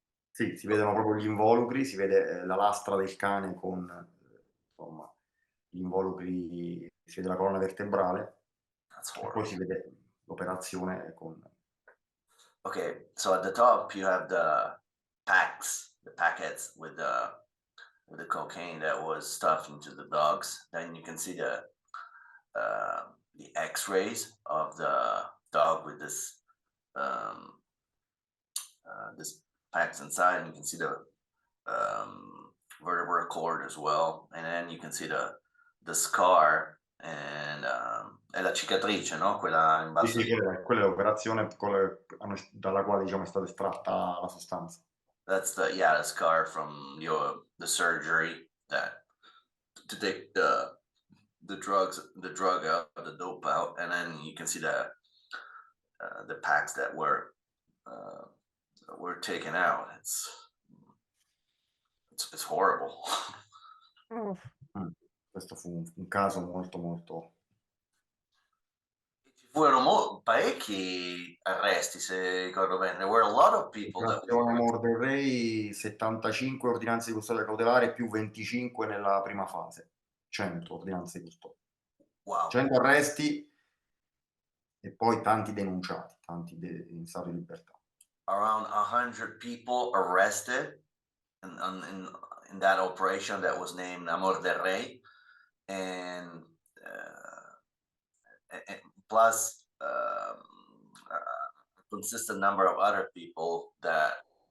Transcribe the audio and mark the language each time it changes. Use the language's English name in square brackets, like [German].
[Italian] Sì, si vedono proprio gli involucri, si vede la lastra del cane con insomma gli involucri, si vede la colonna vertebrale [English] That's [Italian] e poi [English] horrible. [Italian] si vede l'operazione con. [English] Okay, so at the top you have the packets with the cocaine that was stuffed into the dogs. Then you can see the X-rays of the dog with um, this packs inside, and you can see the vertebral cord as well, and then you can see the scar and [Italian] è la cicatrice, no? Quella in basso. Sì, quella è l'operazione dalla quale diciamo è stata estratta la sostanza. [English] That's the scar from the surgery that to take the drug out, the dope out, and then you can see the packs that were taken out. It's horrible. Oh, [Italian] Questo fu un caso molto molto. Ci furono parecchi arresti, se ricordo bene. [English] There were a lot of people that. [Italian] Operazione Amor del Rey, 75 ordinanze di custodia cautelare più 25 nella prima fase, 100 ordinanze di custodia. Wow. 100 arresti e poi tanti denunciati, tanti in stato di libertà. [English] Around 100 people arrested in that operation that was named Amor del Rey, and plus a consistent number of other people that